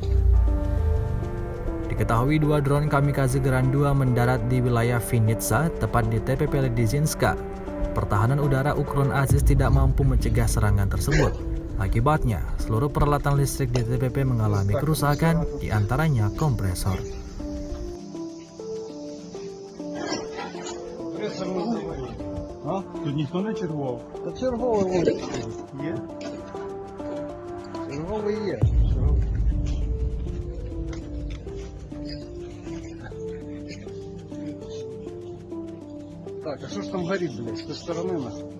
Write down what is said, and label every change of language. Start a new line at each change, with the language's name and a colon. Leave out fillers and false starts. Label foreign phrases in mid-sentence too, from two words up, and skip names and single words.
Indonesian: Diketahui dua drone kamikaze Geran 2 mendarat di wilayah Vinnytsia, tepat di TPP Ledzinska. Pertahanan udara Ukron Aziz tidak mampu mencegah serangan tersebut. Akibatnya, seluruh peralatan listrik di TPP mengalami kerusakan, di antaranya kompresor.
Ukrainian: Тут ніхто не чергував? Та черговий вон Є? черговий є. Так, а що ж там горить, блядь, з тієї сторони нас?